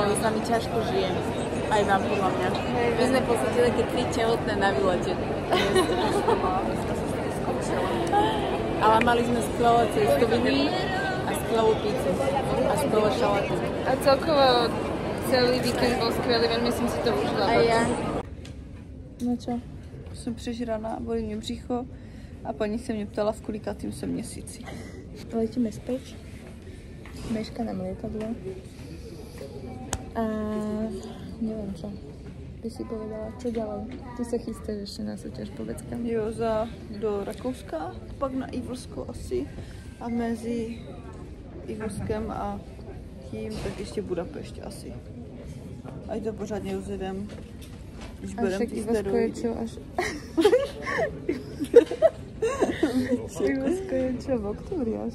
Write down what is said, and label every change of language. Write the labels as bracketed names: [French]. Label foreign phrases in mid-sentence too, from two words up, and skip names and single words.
[Slovak] S nami ťažko žijem, aj vám podľa mňa. My sme v podstate také 3 tehotné na výlete. Ale mali sme skvelé cestoviny a skvelú pizzu a skvelé šalaty. [Czech] A celkovo celý víkend bol skvělý, velmi jsem si to užila. [Slovak] A já. No čo? [Czech] Jsem přežraná, bolí mě břicho a paní se mě ptala, v kolikátým jsem měsíci. [Slovak] Letíme späť. Meška nám lietadlo. A neviem čo. By si povedala, čo ďalej? Ty sa chystáš ešte na súťaž, povedz kam. [Czech] Jo, do Rakouska, pak na Ivorsko asi a mezi Ivorskem a tím tak ještě Budapešť asi. Ať to pořádně rozjedem, když berem ty steroidy. [Slovak] Čo až... Ivorsko je čo, v oktobri až?